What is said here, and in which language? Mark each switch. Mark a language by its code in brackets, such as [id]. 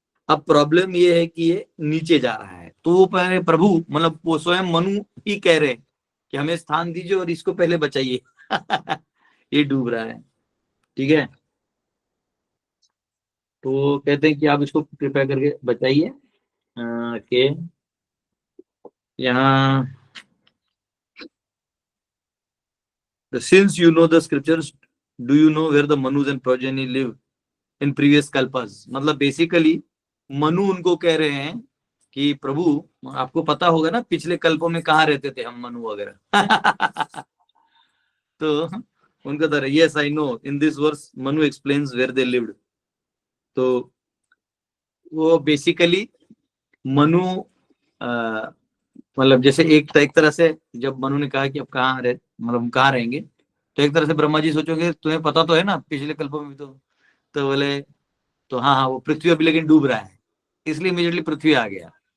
[hi] अब प्रॉब्लम ये है कि ये नीचे जा रहा है. तो वो पहले प्रभु मतलब वो स्वयं मनु ही कह रहे हैं कि हमें स्थान दीजिए और इसको पहले बचाइए. ये डूब रहा है. ठीक है, तो कहते हैं कि आप इसको कृपया करके बचाइए. कि यहाँ [en] since you know the scriptures, do you know where the Manus and progeny live in previous kalpas? [hi] मतलब बेसिकली मनु उनको कह रहे हैं कि प्रभु आपको पता होगा ना पिछले कल्पों में कहाँ रहते थे हम मनु वगैरह. तो उनका तो [en] Yes I know in this verse Manu explains where they lived. [hi] तो वो बेसिकली मनु मतलब जैसे एक तरह से जब मनु ने कहा कि अब कहाँ रहे मतलब कहाँ रहेंगे, तो एक तरह से ब्रह्मा जी सोचोगे तुम्हें पता तो है ना पिछले कल्पों में तो बोले तो हाँ हाँ वो पृथ्वी अभी लेकिन डूब रहा है, इसलिए इमीडिएटली पृथ्वी आ गया.